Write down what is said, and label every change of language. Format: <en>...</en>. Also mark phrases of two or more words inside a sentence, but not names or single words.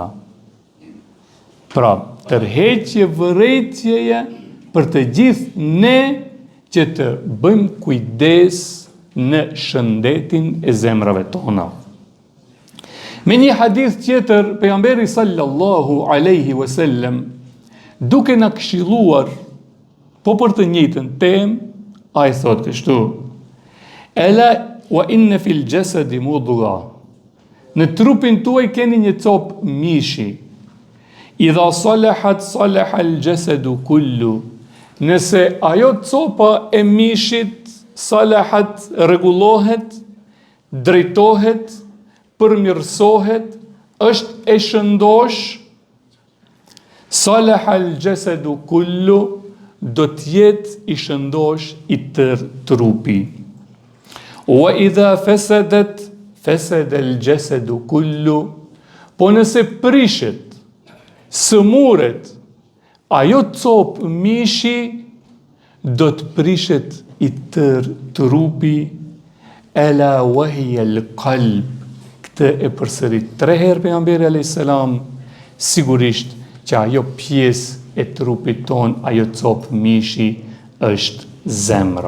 <sq>Pra, tërheqje vërejtjeje për të gjithë ne që të bëjmë kujdes në shëndetin e zemrave tona. Me një hadith tjetër, pejgamberi</sq> <ar>صلى الله عليه وسلم,</ar> <sq>duke na këshilluar po për të njëjtën temë, ai thot kështu:</sq> <ar>ألا وإن في الجسد مضغة.</ar> <sq>Në trupin tuaj keni një copë mishi.</sq> <ar>إذا صلحت صلح الجسد كله.</ar> <sq>Nëse ajo copa e mishit salahat, rregullohet, drejtohet, përmirësohet, është e shëndosh,</sq> <ar>صلح الجسد كله,</ar> <sq>do t'jetë i shëndosh i tërë trupi.</sq> <ar>وإذا فسدت فسد الجسد كله.</ar> <sq>Po nëse prishet, sëmuret, ajo copë mishi, do të prishet i tërë trupi.</sq> <ar>ألا وهي القلب.</ar> <sq>Këtë e përsërit 3 herë pejgamberi</sq> <ar>عليه السلام,</ar> <sq>sigurisht që ajo pjesë e trupit ton, ajo copë mishi, është zemra.</sq>